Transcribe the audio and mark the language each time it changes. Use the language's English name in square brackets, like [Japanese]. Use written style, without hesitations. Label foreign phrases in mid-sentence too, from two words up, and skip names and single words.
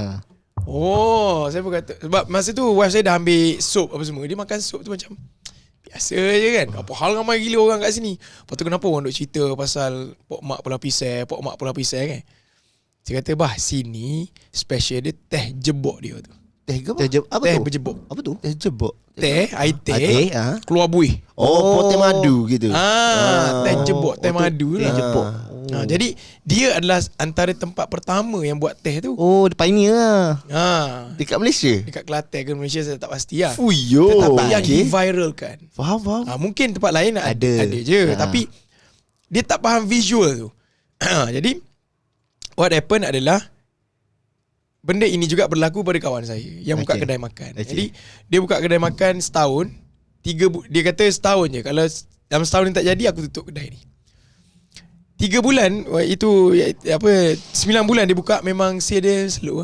[Malay] Oh, saya pun kata, sebab masa tu wife saya dah ambil sup apa semua. Dia makan sup tu macam biasa je kan. Apa hal ramai gila orang kat sini. Lepas tu kenapa orang duk cerita pasal Pok Mak Pulau Pisai, Pok Mak Pulau Pisai kan. Saya kata, bah, sini special dia teh jebok dia tu. Teh ke apa? Apa Teh tu? berjebok. Apa tu? Teh jebok. Teh, air teh, Teh, keluar buih. Oh, teh madu gitu. Teh jebok, teh madu Teh lah. jebok. Jadi dia adalah antara tempat pertama yang buat teh tu. [English] Oh, the pioneer lah. [Malay] Dekat Malaysia? Dekat Kelantan ke Malaysia saya tak pasti lah. Fuyo. Tetapi yang diviralkan. Faham. Mungkin tempat lain ada je. Tapi dia tak faham visual tu. Jadi [English] what happen [Malay] adalah benda ini juga berlaku pada kawan saya yang buka kedai makan. Jadi dia buka kedai makan setahun. Dia kata setahun je. Kalau dalam setahun ni tak jadi, aku tutup kedai ni. 3 bulan itu 9 bulan dia buka, memang sale dia slow lah.